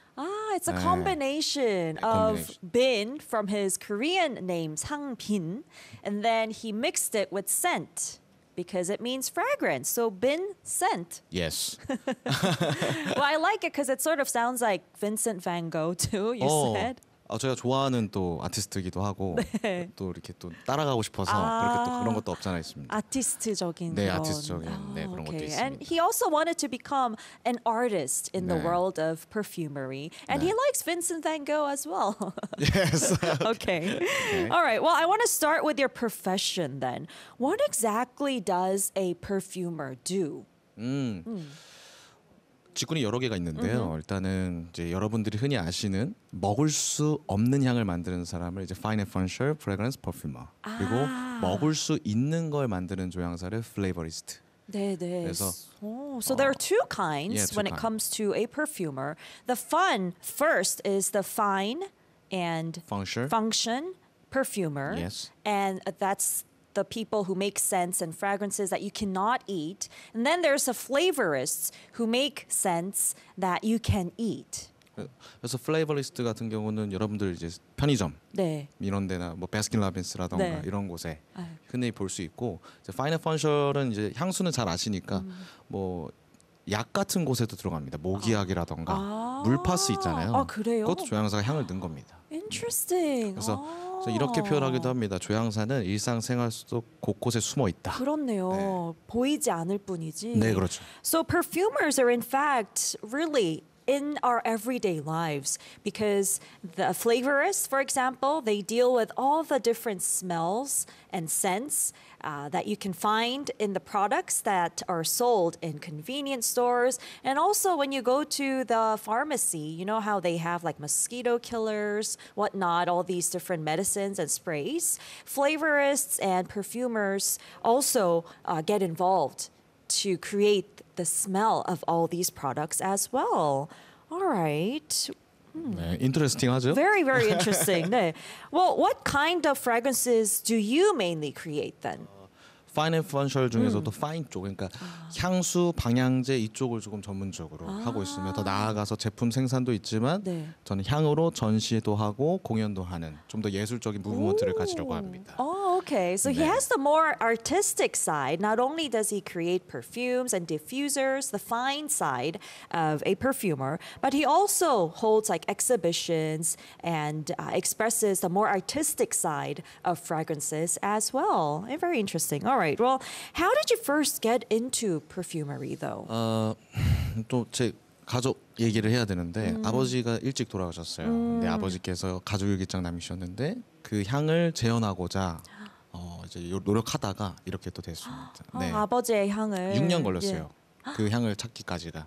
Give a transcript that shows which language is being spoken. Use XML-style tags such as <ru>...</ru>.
<en>Ah, it's a combination of bin from his Korean name, 상빈. And then he mixed it with scent because it means fragrance. So bin, scent. Yes. Well, I like it because it sort of sounds like Vincent Van Gogh too, you said.</en> <ko>제가 좋아하는 또 아티스트이기도 하고 네. 또 이렇게 또 따라가고 싶어서 그렇게 또 그런 것도 없잖아 있습니다. 아티스트적인 네, 아티스트적인 네, 그런 okay. 것도 있습니다.</ko> <en>And he also wanted to become an artist in 네. the world of perfumery. And 네. he likes Vincent Van Gogh as well. Yes. Okay. All right. Well, I want to start with your profession then. What exactly does a perfumer do?</en> <ko>직군이 여러 개가 있는데요. Mm-hmm. 일단은 이제 여러분들이 흔히 아시는 먹을 수 없는 향을 만드는 사람을 이제 fine furniture, fragrance perfumer. 그리고 먹을 수 있는 걸 만드는 조향사를 flavorist. 네, 네. 그래서</ko> <en>So there are two kinds yeah, two when kind. It comes to a perfumer. The fun first is the fine and function perfumer. Yes. And that's the people who make scents and fragrances that you cannot eat. And then there's the flavorists who make scents that you can eat.</en> <ko>그래서 flavorist 같은 경우는 여러분들 이제 편의점 네. 이런 데나 뭐 베스킨라빈스라던가 네. 이런 곳에 흔히 볼 수 있고 이제 파이널 펀셜은 이제 향수는 잘 아시니까 뭐 약 같은 곳에도 들어갑니다. 모기약이라던가 물파스 있잖아요. 아, 그래요? 그것도 조향사가 향을 넣은 겁니다.</ko> <en>Interesting.</en> <ko>그래서 이렇게 표현하기도 합니다. 조향사는 일상생활 속 곳곳에 숨어 있다. 그렇네요. 네. 보이지 않을 뿐이지. 네, 그렇죠.</ko> <en>So perfumers are in fact really in our everyday lives because the flavorists, for example, they deal with all the different smells and scents that you can find in the products that are sold in convenience stores. And also when you go to the pharmacy, you know how they have like mosquito killers, whatnot, all these different medicines and sprays. Flavorists and perfumers also get involved to create the smell of all these products as well. All right.</en> <ko>Hmm. 네, interesting, 하죠?</ko> <en>Very, very interesting. 네. Well, what kind of fragrances do you mainly create then? Fine and functional</en> <ko>중에서도 fine 쪽, 그러니까 향수, 방향제 이쪽을 조금 전문적으로 하고 있으며 더 나아가서 제품 생산도 있지만 네. 저는 향으로 전시도 하고 공연도 하는 좀 더 예술적인 무브먼트를 가지려고 합니다.</ko> <en>Oh, okay. So 네. he has the more artistic side. Not only does he create perfumes and diffusers, the fine side of a perfumer, but he also holds like exhibitions and expresses the more artistic side of fragrances as well. Very interesting. All right. Well, how did you first get into perfumery, though?</en> <ko>또 제 가족 얘기를 해야 되는데 아버지가 일찍 돌아가셨어요. 근데 아버지께서 가족 일기장 남기셨는데 그 향을 재현하고자 이제 노력하다가 이렇게 또 됐습니다. 네. 아버지의 향을 6년 걸렸어요. 예. 그 향을 찾기까지가.</ko>